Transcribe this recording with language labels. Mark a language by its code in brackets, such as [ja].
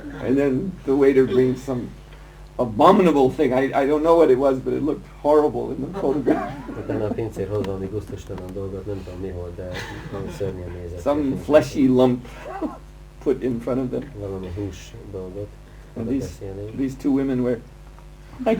[en] And then the waiter brings some abominable thing. I don't know what it was, but it looked horrible in the photograph. [hu] Utána a pincér hoz valami gusztustalan dolgot, nem tudom mi volt, de szörnyen nézett. [en] Some fleshy lump put in front of them. [hu] Valami hús dolgot. [en] And these two women were like